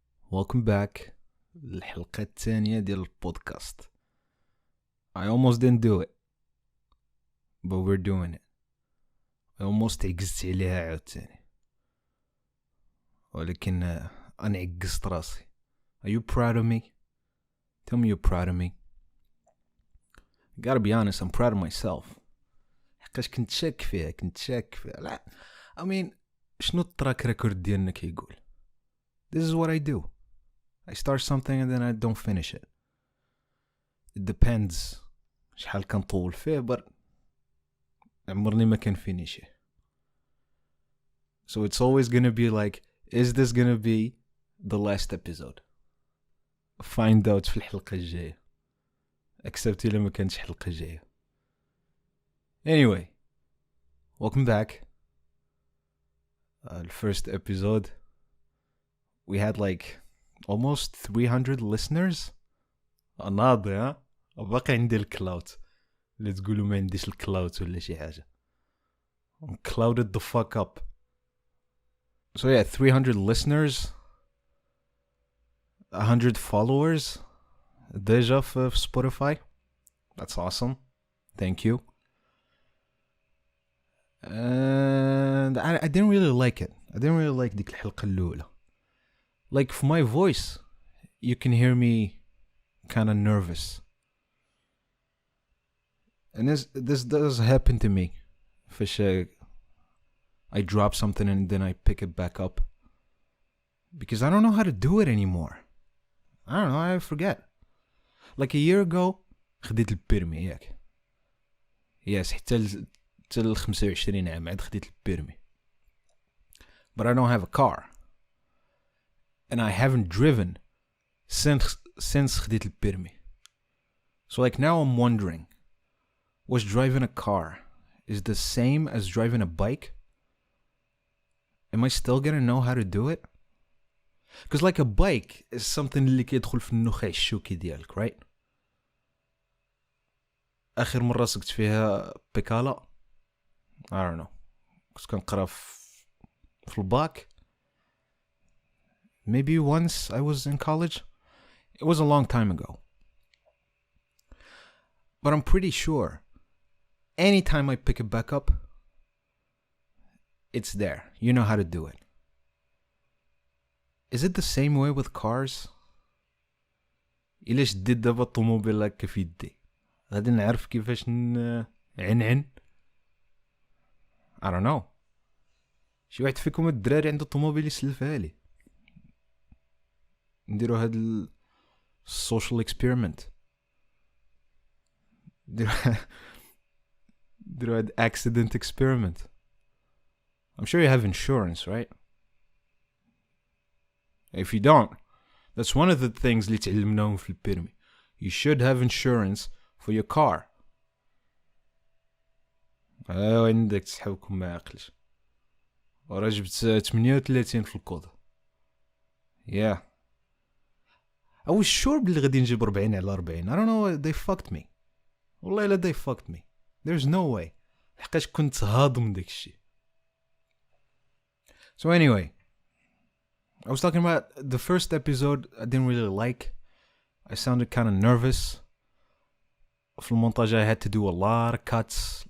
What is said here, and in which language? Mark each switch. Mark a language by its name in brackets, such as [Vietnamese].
[English] Welcome back [Arabic] للحلقة الثانية ديال البودكاست. [English] I almost didn't do it but we're doing it. I almost [Arabic] عجزت عليها عاوتاني ولكن أنا عجزت راسي. [English] Are you proud of me? Tell me you're proud of me. I gotta be honest, I'm proud of myself. [Arabic] حقاش كنت شاك فيها لا [English] I mean [Arabic] شنو التراك ريكورد ديالنا كيقول؟ [English] This is what I do. I start something and then I don't finish it. It depends [Arabic] شحال كنطول فيه but عمرني ما كان فينيشيه. [English] So it's always gonna be like, is this gonna be the last episode? Find out [Arabic] في الحلقة الجاية. Except إلا ما كانتش حلقة جاية. [English] Anyway, welcome back. The first episode we had like almost 300 listeners. [Arabic] ناضي ها باقي عندي الكلاود اللي تقولوا ما عنديش الكلاود ولا شي حاجة. [English] I'm clouded the fuck up. So yeah, 300 listeners, 100 followers déjà في Spotify. That's awesome. Thank you. And I didn't really like it. I didn't really like [Arabic] ديك الحلقة الأولى. [English] Like for my voice, you can hear me kind of nervous. And this does happen to me. I drop something and then I pick it back up. Because I don't know how to do it anymore. I don't know, I forget. Like a year ago, [Arabic] خديت البيرمي ياك. Yes, حتى ال 25 عام عاد خديت البيرمي. [English] But I don't have a car. And I haven't driven since [Arabic] خديت البيرمي. [English] So like now I'm wondering, was driving a car is the same as driving a bike? Am I still gonna know how to do it? Because like a bike is something [Arabic] اللي كيدخل في النخاع الشوكي ديالك, [English] right? [Arabic] آخر مرة سقت فيها بيكالا [English] I don't know. [Arabic] كنت كنقرا في الباك. [English] Maybe once I was in college. It was a long time ago. But I'm pretty sure anytime I pick it back up, it's there. You know how to do it. Is it the same way with cars? [Arabic] إلا شديت دابا الطوموبيل هكا في يدي غادي نعرف كيفاش عنعن. [English] I don't know. [Arabic] شي واحد فيكم الدراري عنده طوموبيل يسلفها لي. نديرو هاد السوشيال اكسبيرمنت. نديرو هاد [English] accident experiment. I'm sure you have insurance, right? If you don't, that's one of the things [Arabic] اللي تعلمناهم في البيرمي. [English] You should have insurance for your car. [Arabic] عندك تسحبكم ما عقلش. ورا جبت 38 في الكود. Yeah. [English] I was sure [Arabic] بلي غادي نجيب 40 على 40. [English] I don't know, they fucked me. [Arabic] والله إلا [English] they fucked me. There's no way. [Arabic] حقاش كنت هاضم داك الشي. [English] So anyway, I was talking about the first episode I didn't really like. I sounded kind of nervous. [Arabic] في المونتاج [English] I had to do a lot of cuts.